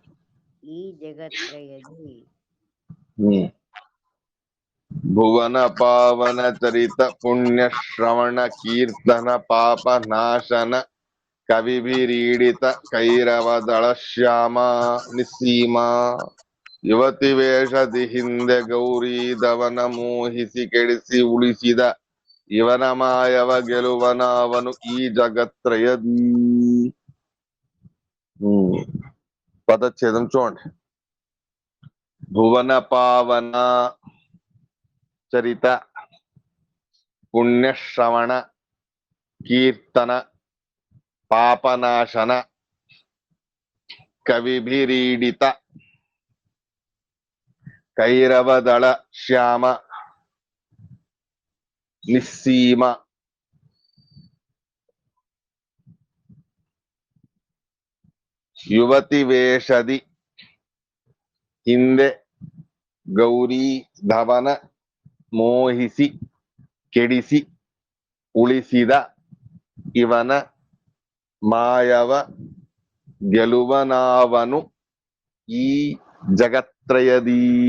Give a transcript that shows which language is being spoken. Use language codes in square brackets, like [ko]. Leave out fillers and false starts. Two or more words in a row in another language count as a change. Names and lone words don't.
[kn] ಭುವನ ಪಾವನ ಚರಿತ ಪುಣ್ಯ ಶ್ರವಣ ಕೀರ್ತನ ಪಾಪ ನಾಶನ ಕವಿಭಿರೀಡಿತ ಕೈರವದಳ ಶ್ಯಾಮ ನಿಸ್ಸೀಮ. ಯುವತಿ ವೇಷದಿ ಹಿಂದೆ ಗೌರಿ ಧವನ ಮೋಹಿಸಿ ಕೆಡಿಸಿ ಉಳಿಸಿದ ಇವನ ಮಾಯವ ಗೆಲುವನಾವನು ಈ జగత్రయది. [te] పదచ్ఛేదం చూడండి. [kn] ಭುವನ ಪಾವನ ಚರಿತ ಪುಣ್ಯಶ್ರವಣ ಕೀರ್ತನ ಪಾಪನಾಶನ ಕವಿಭಿರೀಡಿತ ಕೈರವದಳ ಶ್ಯಾಮ ನಿಸ್ಸೀಮ. ಯುವತಿ ವೇಷದಿ ಹಿಂದೆ ಗೌರಿ ಧವನ ಮೋಹಿಸಿ ಕೆಡಿಸಿ ಉಳಿಸಿದ ಇವನ ಮಾಯವ ಗೆಲುವನಾವನು ಈ ಜಗತ್ರಯದಿ.